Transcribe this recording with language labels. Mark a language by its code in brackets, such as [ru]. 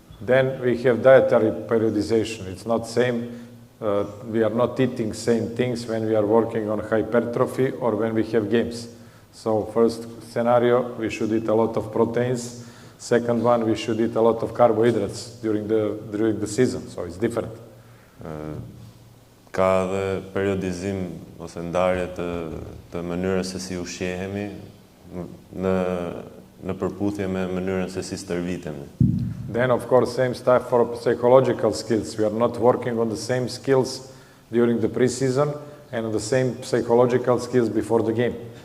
[en] Then we have dietary periodization. It's not same. We are not eating same things when we are working on hypertrophy or when we have games. So first scenario, we should eat a lot of proteins. Second one, we should eat a lot of carbohydrates during the season. So it's different. [sq] Ka edhe periodizim ose ndarje të mënyrës se si ushqehemi në përputhje me mënyrën se si stërvitemi. [en] Then, of course, same stuff for psychological skills. We are not working on the same skills during the pre-season and the same psychological skills before the game.